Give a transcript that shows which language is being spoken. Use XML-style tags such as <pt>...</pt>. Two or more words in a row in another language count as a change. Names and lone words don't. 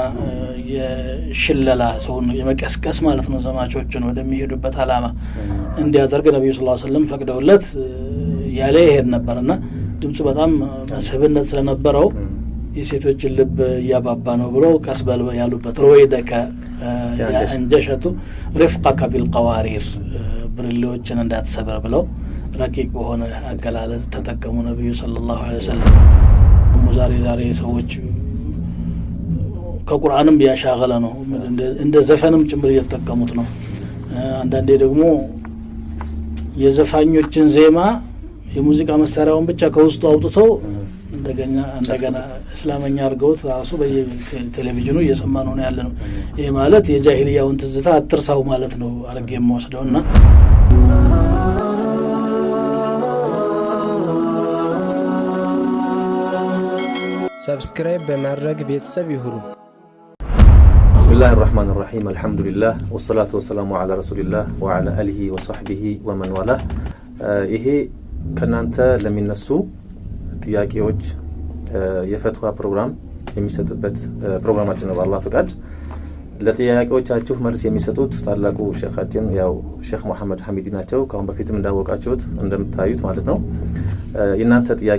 <am>የሽለላ ሰውን የመቀስቀስ ማለት ነው ዘማቾችን ወደሚሄዱበት አላማ እንዲያደርግ ነብዩ</am> <ar>صلى الله عليه وسلم</ar> <am>ፈቅደውለት ያለ ይሄድ ነበርና ድምጹ በጣም መስህብነት ስለነበረው የሴቶችን ልብ ያባባ ነው ብለው ቀስበል ያሉበት</am> <ar>رويدك يا أنجشة رفقك بالقوارير</ar> <am>ብርሌዎችን እንዳትሰበር ብለው ረቂቅ በሆነ አገላለጽ ተጠቀሙ ነብዩ</am> <ar>صلى الله عليه وسلم።</ar> <am>ዛሬ ሰዎች ከቁርአንም ያሻገለ ነው እንደ ዘፈንም ጭምር እየተጠቀሙት ነው። አንዳንዴ ደግሞ የዘፋኞችን ዜማ የሙዚቃ መሳሪያውን ብቻ ከውስጡ አውጥተው እንደገና እስላመኛ አድርገውት ራሱ በቴሌቪዥኑ እየሰማን ነው ያለነው። ይሄ ማለት የጃሂልያውን ትዝታ አትርሳው ማለት ነው አርገ የምወስደውና ሰብስክራይብ በማድረግ ቤተሰብ ይሁኑ።</am> <ar>بسم الله الرحمن الرحيم الحمد لله والصلاة والسلام على رسول الله وعلى آله وصحبه ومن والاه</ar> <am>ይሄ ከናንተ ለሚነሱ ጥያቄዎች የፈትዋ ፕሮግራም የሚሰጥበት ፕሮግራማችን ነው። በአላህ ፍቃድ ለጥያቄዎቻችሁ መልስ የሚሰጡት ታላቁ ሼኻችን ያው ሼኽ መሐመድ ሐሚዲ ናቸው። ካሁን በፊትም እንዳወቃችሁት እንደምታዩት ማለት ነው። የናንተ ጥያቄ</am>